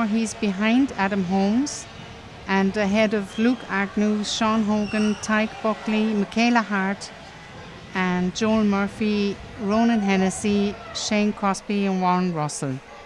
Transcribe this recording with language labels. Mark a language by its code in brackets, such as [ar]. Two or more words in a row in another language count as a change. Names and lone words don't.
[en] He's behind Adam Holmes and ahead of Luke Agnew, Sean Hogan, Tyke Buckley, Michaela Hart and Joel Murphy, Ronan Hennessy, Shane Crosby and Warren Russell.